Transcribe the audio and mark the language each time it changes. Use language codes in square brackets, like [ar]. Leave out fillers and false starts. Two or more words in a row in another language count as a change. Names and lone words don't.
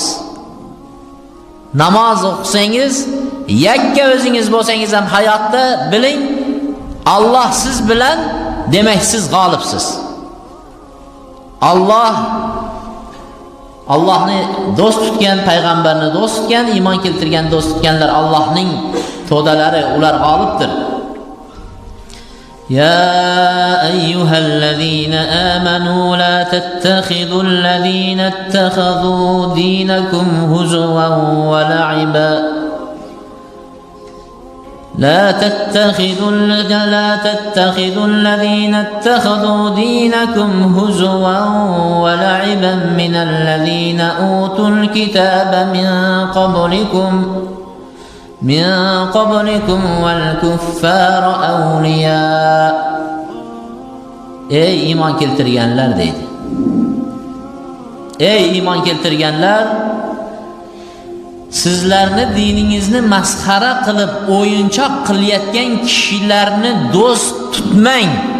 [uz] Namoz o'qisangiz, yakka o'zingiz bo'lsangiz ham hayotda biling, Alloh siz bilan, demak siz g'olibsiz. Allohni do'st tutgan, payg'ambarni do'st tutgan, iymon keltirgan do'st tutganlar Allohning to'dalari, ular g'olibdir. [ar] يا أيها الذين آمنوا لا تتخذوا الذين اتخذوا دينكم هزوا ولعبا لا تتخذوا الذين اتخذوا دينكم هزوا ولعبا من الذين أوتوا الكتاب من قبلكم والكفار أولياء. [uz] Ey iymon keltirganlar deydi. Ey iymon keltirganlar, sizlarni diningizni masxara qilib, o'yinchoq qilayotgan kishilarni do'st tutmang.